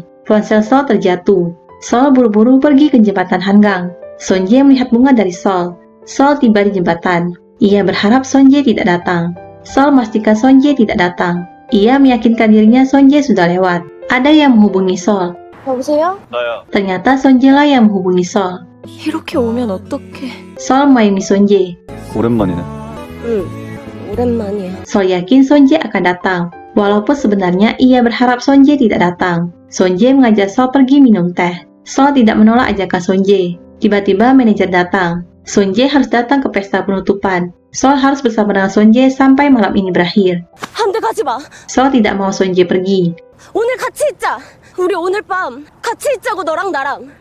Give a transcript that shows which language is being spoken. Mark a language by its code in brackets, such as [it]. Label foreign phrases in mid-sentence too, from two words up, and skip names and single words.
[id] Ponsel Sol terjatuh. Sol buru-buru pergi ke jembatan Hanggang. Sonje melihat bunga dari Sol. Sol tiba di jembatan. Ia berharap Sonje tidak datang. Sol memastikan Sonje tidak datang. Ia meyakinkan dirinya Sonje sudah lewat. Ada yang menghubungi Sol. [ko] 여보세요? 나야. [id] Ternyata Sonje lah yang menghubungi Sol. [ko] 이렇게 오면 어떡해? [id] Sol memayungi Sonje. [ko] 오랜만이네. 응, 오랜만이야. [id] Sol yakin Sonje akan datang. Walaupun sebenarnya ia berharap Sonje tidak datang. Sonje mengajak Sol pergi minum teh. Sol tidak menolak ajakan Sonje. Tiba-tiba manajer datang. Sonje harus datang ke pesta penutupan. Sol harus bersama dengan Sonje sampai malam ini berakhir. [ko] 안 돼, 가지 마. [id] Sol tidak mau Sonje pergi. [ko] 오늘 같이 있자. 우리 오늘 밤 같이 있자고, 너랑 나랑.